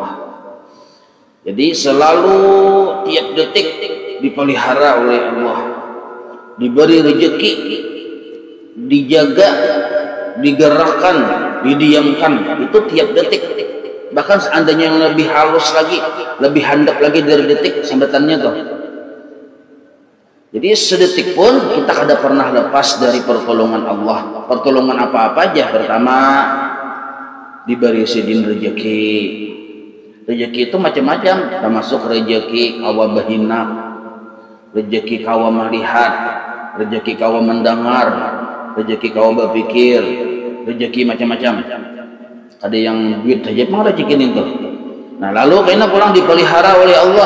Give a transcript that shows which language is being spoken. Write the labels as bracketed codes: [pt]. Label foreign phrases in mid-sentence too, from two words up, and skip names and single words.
[id] Jadi selalu tiap detik dipelihara oleh Allah, diberi rezeki, dijaga, digerakkan, didiamkan, itu tiap detik. [bjn] Bahkan seandainya yang lebih halus lagi, lebih handap lagi dari detik sambatannya tuh. Jadi sedetik pun kita kada pernah lepas dari pertolongan Allah. [id] Pertolongan apa-apa aja. Pertama, [bjn] diberi sidin rezeki. Rezeki itu macam-macam, termasuk rezeki kawa bahina, rezeki kawa melihat, rezeki kawa mendengar, rezeki kawa berpikir, rezeki macam-macam. Ada yang duit saja memang rezeki itu. Nah, lalu karena pulang dipelihara oleh Allah.